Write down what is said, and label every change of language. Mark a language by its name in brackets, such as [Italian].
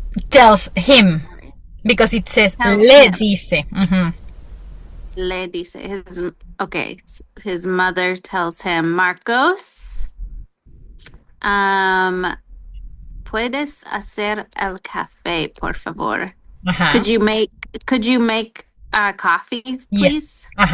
[English] tells him, because it says [Spanish] le dice. Le dice. [English] His mother tells him, [Spanish] Marcos, puedes hacer el café, por favor. [English] Could you make coffee, please?